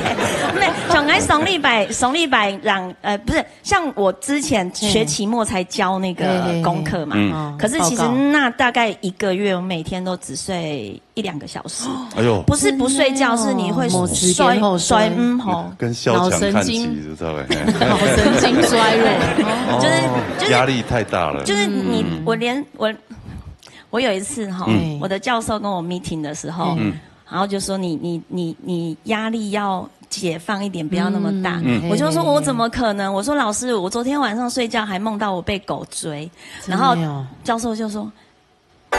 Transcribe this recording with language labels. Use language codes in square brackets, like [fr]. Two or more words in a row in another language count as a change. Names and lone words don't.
[zh] 沒，從來送禮拜讓不是，像我之前學期末才交那個功課嘛。可是其實那大概1個月，我每天都只睡1-2個小時。哎呦。不是不睡覺，是你會衰跟蕭強看齊，知道嗎？腦神經衰弱。就是壓力太大了。就是我有一次我的教授跟我 meeting 的時候，然後就說你壓力要解放一點，不要那麼大。我就說我怎麼可能？我說老師，我昨天晚上睡覺還夢到我被狗追，然後教授就說。